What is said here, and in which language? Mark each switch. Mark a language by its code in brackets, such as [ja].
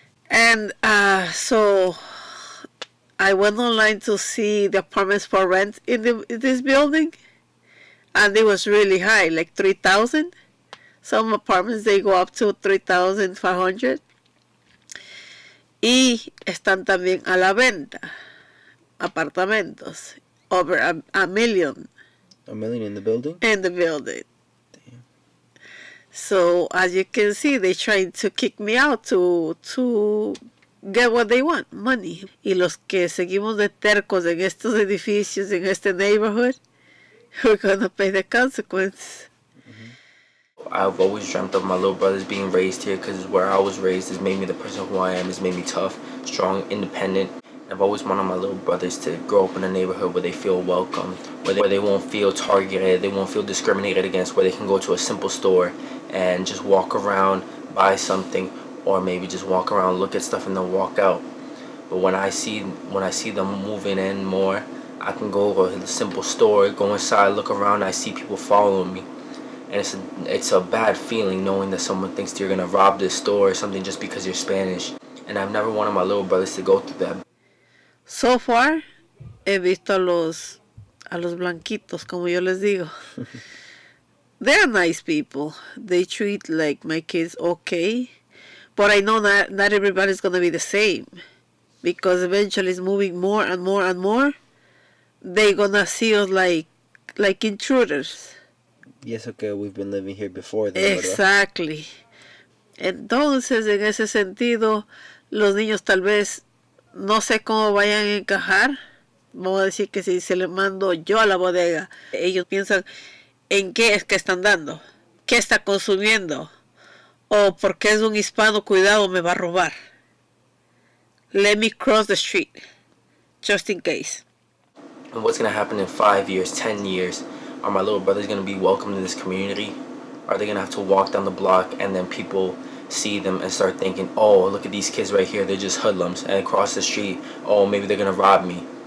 [en] And so I went online to see the apartments for rent in this building, and it was really high, like 3,000. Some apartments they go up to 3,500. [es] Y están también a la venta apartamentos [en] over a million. $1 million in the building? In the building. Damn. So as you can see, they're trying to kick me out to get what they want, money. [es] Y los que seguimos de tercos en estos edificios, en este neighborhood, [en] we're gonna pay the consequences. I've always dreamt of my little brothers being raised here because where I was raised has made me the person who I am, has made me tough, strong, independent. I've always wanted my little brothers to grow up in a neighborhood where they feel welcome, where they won't feel targeted, they won't feel discriminated against, where they can go to a simple store and just walk around, buy something, or maybe just walk around, look at stuff, and then walk out. But when I see them moving in more, I can go to a simple store, go inside, look around, I see people following me. And it's a bad feeling knowing that someone thinks you're gonna rob this store or something just because you're Spanish. And I've never wanted my little brothers to go through that. So far, [es] he visto a los blanquitos, como yo les digo. [en] They're nice people. They treat like my kids okay. But I know that not everybody's gonna be the same. Because eventually it's moving more and more and more. They're gonna see us like intruders. [es] Y eso que [en] we've been living here before them, Exactly. [es] Entonces, en ese sentido, los niños tal vez no sé cómo vayan a encajar. Vamos a decir que si se les mando yo a la bodega, ellos piensan en qué es que están dando, qué está consumiendo, o porque es un hispano, cuidado, me va a robar. [en] let me cross the street just in case. And what's going to happen in 5 years, 10 years? Are my little brothers going to be welcomed in this community? Are they going to have to walk down the block and then people see them and start thinking, oh, look at these kids right here, they're just hoodlums, and across the street, oh, maybe they're going to rob me?